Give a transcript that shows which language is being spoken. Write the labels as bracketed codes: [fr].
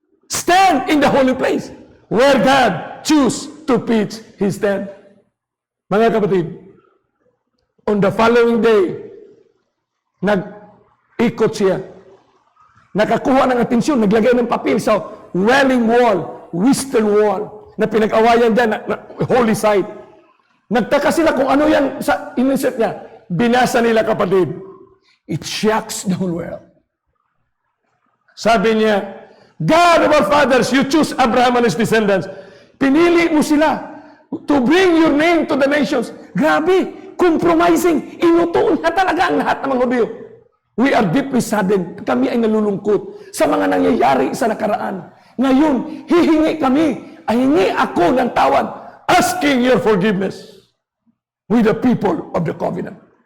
[en] Stand in the holy place where God choose to pitch his tent. [tl] Mga kapatid, [en] on the following day, [tl] nag-ikot siya. Nakakuha ng atensyon, naglagay ng papel sa Wailing Wall, Western Wall, na pinag-awayan dyan, na holy site. Nagtaka sila kung ano yan sa inisip niya. Binasa nila, kapatid. [en] It shocks the whole world. [tl] Sabi niya, [en] God of our fathers, you choose Abraham and his descendants. [tl] Pinili mo sila [en] to bring your name to the nations. [tl] Grabe, compromising. Inutuon na talaga ang lahat ng mga Hudyo. [en] We are deeply saddened. [tl] Kami ay nalulungkot sa mga nangyayari sa nakaraan. Ngayon, hihingi kami, hingi ako ng tawad, [en] asking your forgiveness with the people of the covenant.